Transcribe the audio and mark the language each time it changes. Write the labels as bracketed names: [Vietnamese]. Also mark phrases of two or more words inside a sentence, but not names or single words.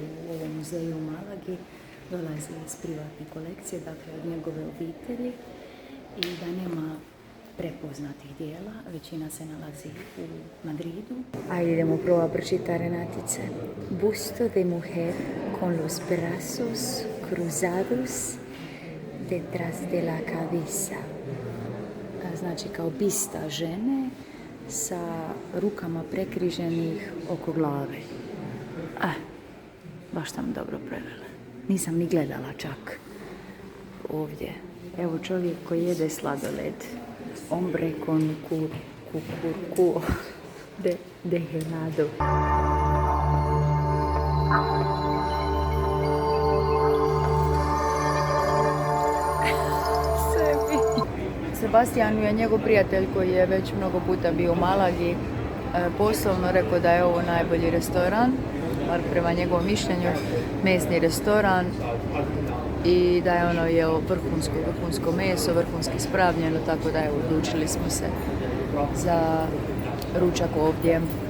[Croatian] u ovom muzeju u Malagi dolazi iz privatne kolekcije, dakle od njegove obitelji, i da nema prepoznatih dijela, većina se nalazi u Madridu. A idemo prvo pročitati, Renatice. [Spanish] Busto de mujer con los brazos cruzados detrás de la cabeza. [Croatian] Znači kao bista žene sa rukama prekriženih oko glave. Baš sam dobro prevela. Nisam ni gledala čak ovdje. Evo čovjek koji jede sladoled. [Spanish] Hombre con cucurcu de helado. [Croatian] Sebastijanu je njegov prijatelj koji je već mnogo puta bio u Malagi poslovno rekao da je ovo najbolji restoran, bar prema njegovom mišljenju, mesni restoran, i da je ono jeo vrhunsko meso, vrhunski spravljeno, tako da je odlučili smo se za ručak ovdje.